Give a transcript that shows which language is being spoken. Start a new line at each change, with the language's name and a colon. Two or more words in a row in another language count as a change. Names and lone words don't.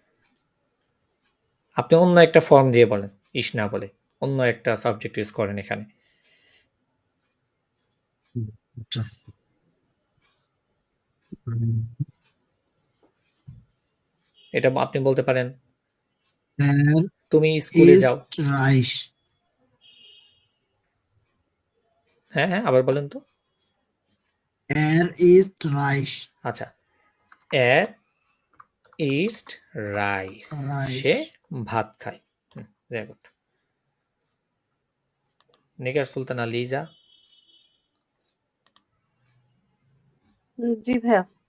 Bangla: আপনি অন্য একটা ফর্ম দিয়ে বলেন, ইস না বলে অন্য একটা সাবজেক্ট ইউজ করেন এখানে। আচ্ছা। উম, এটা আপনি বলতে পারেন
German: Er
Bangla: তুমি স্কুলে যাও।
German: ist reich.
Bangla: হ্যাঁ হ্যাঁ, আবার বলেন তো।
German: Er ist reich.
Bangla: আচ্ছা,
German: er ist Reis,
Bangla: সে
German: Reich.
Bangla: ভাত খায়।
English: very good.
Bangla: নিগার সুলতানা লিজা, জি ভাইয়া।